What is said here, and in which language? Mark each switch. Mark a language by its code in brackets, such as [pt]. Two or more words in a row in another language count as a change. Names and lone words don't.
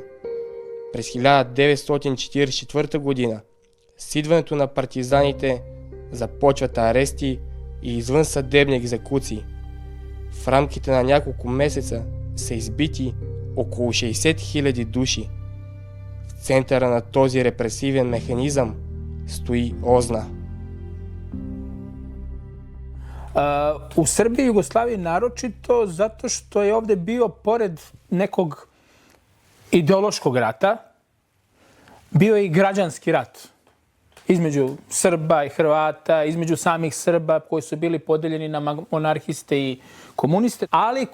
[bg] През 1944 година с идването на партизаните започват арести и извънсъдебни екзекуции. В рамките на няколко месеца са избити около 60 000 души. В центъра на този репресивен механизъм стои Озна. [sr] U Srbiji i Jugoslaviji naročito zato što je ovdje bio, pored nekog ideološkog rata, bio je i građanski rat između Srba i Hrvata, između samih Srba koji su bili podeljeni na monarhiste i komuniste.